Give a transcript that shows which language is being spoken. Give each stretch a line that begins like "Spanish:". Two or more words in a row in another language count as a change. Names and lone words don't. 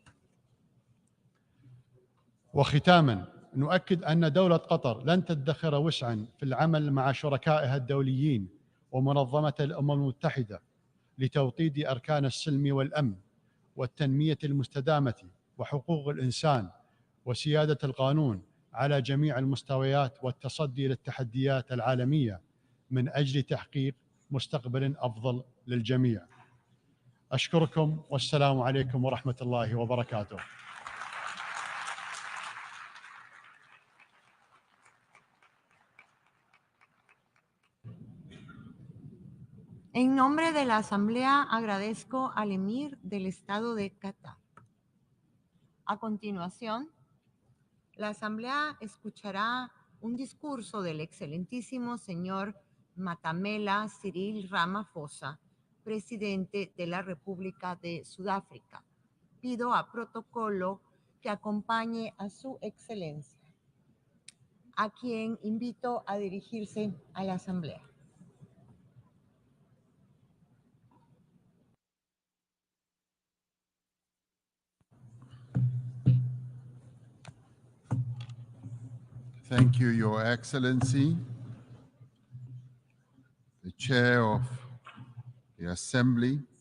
Arabic: وختاما نؤكد أن دولة قطر لن تدخر وسعا في العمل مع شركائها الدوليين ومنظمة الأمم المتحدة لتوطيد أركان السلم والأمن والتنمية المستدامة وحقوق الإنسان وسيادة القانون على جميع المستويات والتصدي للتحديات العالمية من أجل تحقيق مستقبل أفضل للجميع. أشكركم والسلام عليكم ورحمة الله وبركاته.
Spanish: En nombre de la Asamblea, agradezco al Emir del Estado de Qatar. A continuación, la Asamblea escuchará un discurso del excelentísimo señor Matamela Cyril Ramaphosa, presidente de la República de Sudáfrica. Pido a protocolo que acompañe a su excelencia, a quien invito a dirigirse a la Asamblea.
English: Thank you, Your Excellency, the Chair of the Assembly.